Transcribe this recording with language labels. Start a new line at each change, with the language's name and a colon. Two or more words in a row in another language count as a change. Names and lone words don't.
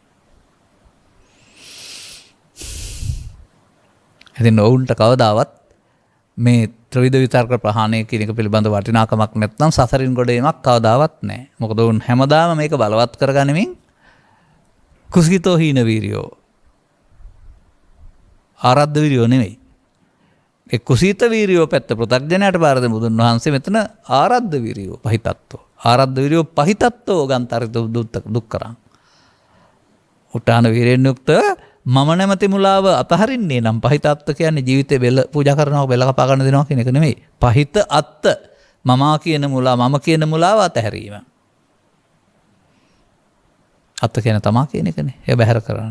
Sinhala: ඉතින් ඔවුන්ට කවදාවත් මේ ත්‍රිවිධ විතර්ක ප්‍රහාණය කියන එක පිළිබඳ වටිනාකමක් නැත්නම් සසරින් ගොඩ ඒමක් කවදාවත් නැහැ. මොකද ඔවුන් හැමදාම මේක බලවත් කරගනිමින්
Pali: කුසීතෝ හීන වීරියෝ ආරද්ධ වීරියෝ
Sinhala: නෙවෙයි. ඒ
Pali: කුසීත වීරියෝ
Sinhala: පැත්ත පෘථග්ජනයට බාර දෙන බුදුන් වහන්සේ මෙතන
Pali: ආරද්ධ වීරියෝ පහිතත්වෝ. ආරද්ධ වීරියෝ පහිතත්වෝ ගන්තරිත දුක්කරං.
Sinhala: උටාන වීරයෙන් යුක්ත මම නැමැති මුලාව අතහරින්නේ නම් පහිතත්ව කියන්නේ ජීවිතේ බෙල්ල පූජා කරනවා, බෙල්ල කපා ගන්න දෙනවා කියන එක නෙමෙයි.
Pali: පහිත අත්ත
Sinhala: මමා කියන මුලා, මම කියන මුලාව අතහැරීම. අත්ත කියන තමා කියන එකනේ. ඒ බැහැර කරන්න.